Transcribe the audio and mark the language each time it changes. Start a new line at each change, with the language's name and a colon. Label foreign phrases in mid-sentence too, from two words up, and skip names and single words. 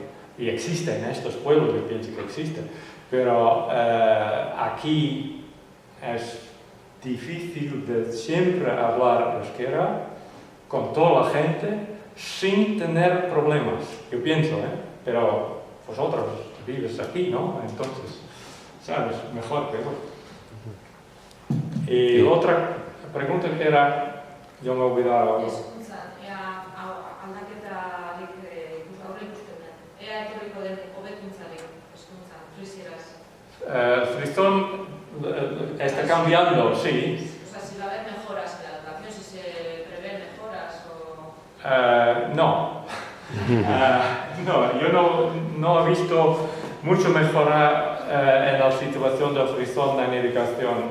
Spanish: Y existen estos pueblos, yo pienso que existen. Pero aquí es difícil de siempre hablar euskera con toda la gente sin tener problemas. Yo pienso, pero vosotros vives aquí, ¿no? Entonces, sabes, mejor que yo. Y otra pregunta que era, yo me he olvidado.
Basque: Hezkuntza, aldaketarik aurreikusten da. Ea etorriko den hobekuntzarik hezkuntzan, frisieraz.
Spanish: Frisón está cambiando, sí. O sea, si va a haber mejoras en la educación, si se prevén mejoras o... No. No, yo no he visto mucho mejora en la situación de frisón en educación.